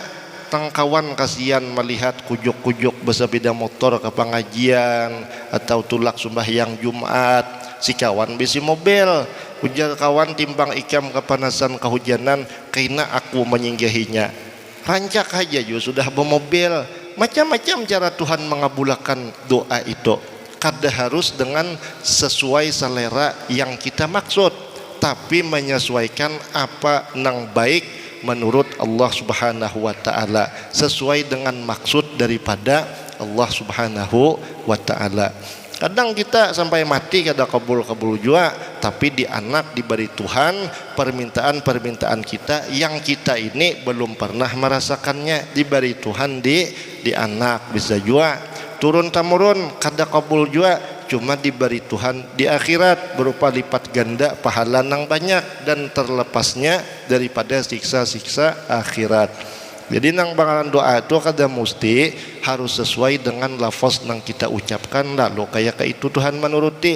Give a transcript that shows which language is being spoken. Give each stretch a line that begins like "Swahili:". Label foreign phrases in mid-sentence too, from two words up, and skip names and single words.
Banjar: Tangkawan kasihan melihat kujuk-kujuk bersepeda motor ke pengajian atau tulak sembahyang Jumat, si kawan bisi mobil, ujar kawan timbang ikam kepanasan kehujanan karena aku menyinggahinya. Rancak aja juga sudah bermobil.
Indonesian: Macam-macam cara Tuhan mengabulkan doa itu, kada harus dengan sesuai selera yang kita maksud, tapi menyesuaikan apa nang baik menurut Allah
Arabic: سبحانه وتعالى,
Indonesian: sesuai dengan maksud daripada Allah
Arabic: سبحانه وتعالى.
Indonesian: Kadang kita sampai mati kada kabul juga, tapi di anak diberi Tuhan permintaan kita yang kita ini belum pernah merasakannya, diberi Tuhan di anak. Bisa juga turun temurun kada kabul juga, cuma diberi Tuhan di akhirat berupa lipat ganda pahala nang banyak dan terlepasnya daripada siksa-siksa akhirat. Jadi nang bakalan doa itu kada mesti harus sesuai dengan lafaz nang kita ucapkan, lalu kayak itu Tuhan menuruti.